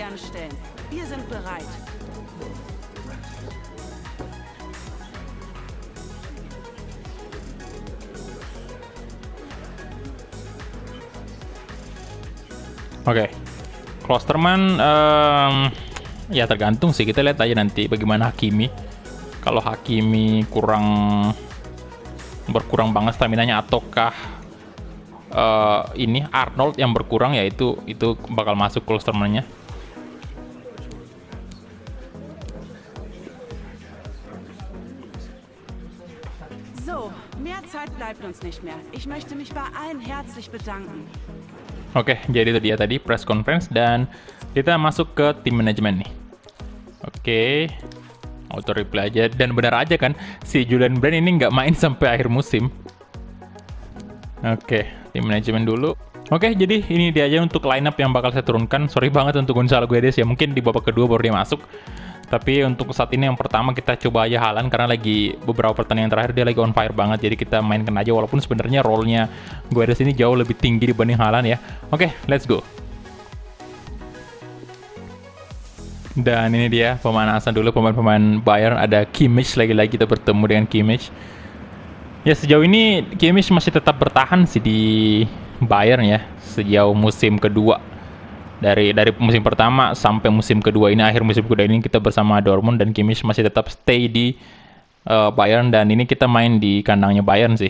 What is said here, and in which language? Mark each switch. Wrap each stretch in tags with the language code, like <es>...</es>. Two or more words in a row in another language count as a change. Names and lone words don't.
<id>Oke, Klosterman ya tergantung sih, kita lihat aja nanti bagaimana Hakimi. Kalau Hakimi berkurang banget staminanya, ataukah ini Arnold yang berkurang, ya itu bakal masuk Klosterman-nya.</id> <de>So, mehr Zeit bleibt uns nicht mehr. Ich möchte mich bei allen herzlich bedanken.</de> <id>Oke, jadi itu dia tadi</id> <en>press conference</en> <id>dan kita masuk ke tim manajemen nih. Oke,</id> <en>auto reply</en> <id>aja, dan benar aja kan si Julian Brand ini nggak main sampai akhir musim. Oke, tim manajemen dulu. Oke, jadi ini dia aja untuk lineup yang bakal saya turunkan. Sorry banget untuk Gonzalo Guedes ya, mungkin di babak kedua baru dia masuk. Tapi untuk saat ini yang pertama kita coba aja Haaland karena lagi beberapa pertandingan terakhir dia lagi</id> <en>on fire</en> <id>banget. Jadi kita mainkan aja walaupun sebenarnya role-nya Guedes ini jauh lebih tinggi dibanding Haaland ya. Oke,</id> <en>let's go.</en> <id>Dan ini dia pemanasan dulu pemain-pemain Bayern. Ada Kimmich, lagi-lagi kita bertemu dengan Kimmich. Ya sejauh ini Kimmich masih tetap bertahan sih di Bayern ya sejauh musim kedua. Dari musim pertama sampai musim kedua ini, akhir musim kedua ini kita bersama Dortmund, dan Kimmich masih tetap stay di Bayern, dan ini kita main di kandangnya Bayern sih.</id>